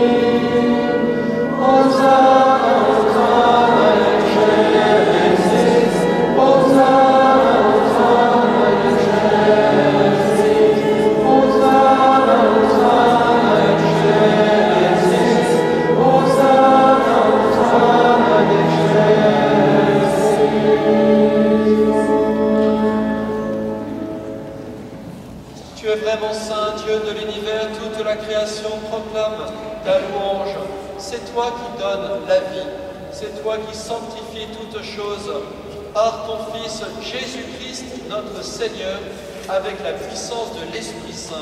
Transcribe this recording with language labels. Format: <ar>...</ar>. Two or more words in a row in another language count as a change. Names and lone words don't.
<la>Hosanna, Hosanna in excelsis, Hosanna, Hosanna in excelsis, Hosanna, Hosanna in excelsis, Hosanna, Hosanna in excelsis.</la> <fr>Tu es vraiment saint, Dieu de l'univers, toute la création proclame ta louange. C'est toi qui donnes la vie, c'est toi qui sanctifies toutes choses par ton Fils Jésus-Christ, notre Seigneur, avec la puissance de l'Esprit Saint.</fr>